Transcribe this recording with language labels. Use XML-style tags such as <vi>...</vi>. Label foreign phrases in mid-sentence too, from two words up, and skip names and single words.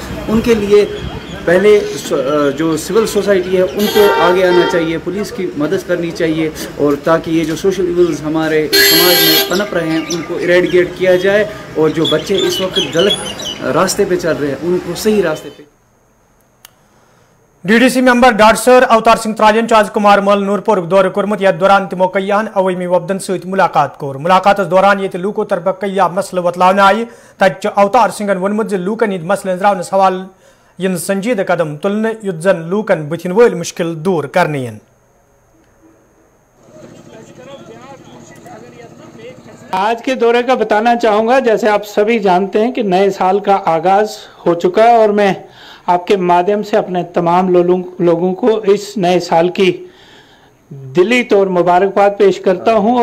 <hi>उनके लिए पहले जो</hi> <en>civil society</en> <hi>है उनको आगे आना चाहिए, पुलिस की मदद करनी चाहिए, और ताकि ये जो</hi> <en>social evils</en> <hi>हमारे समाज में पनप रहे हैं उनको इरेडिकेट किया जाए, और जो बच्चे इस वक्त गलत रास्ते पे चल रहे हैं उनको सही रास्ते पे।</hi> <en>DDC member</en> <ks>डाडसर अवतार सिंह त्राजन आज कुमार मल नूरपुर दौर कर्मुत यथ दौरान तमो कयान अवमी वफदन सत मुलाकात कोर। मुलाकात दौरान ये लूको तरफ कया मसल वतलावन आय, तत अवतार सिंह वोनमुत लूकन हंद मसलन द्रावन सवाल इन संजीद कदम तुलने युत जन लूकन बुथिन वल मुश्किल दूर करने।</ks> <hi>आज के दौरे का बताना चाहूँगा, जैसे आप सभी जानते हैं कि नए साल का आगाज़ हो चुका है, और मैं आपके माध्यम से अपने तमाम लोगों को इस नए साल की दिली तौर मुबारकबाद पेश करता हूं।</hi>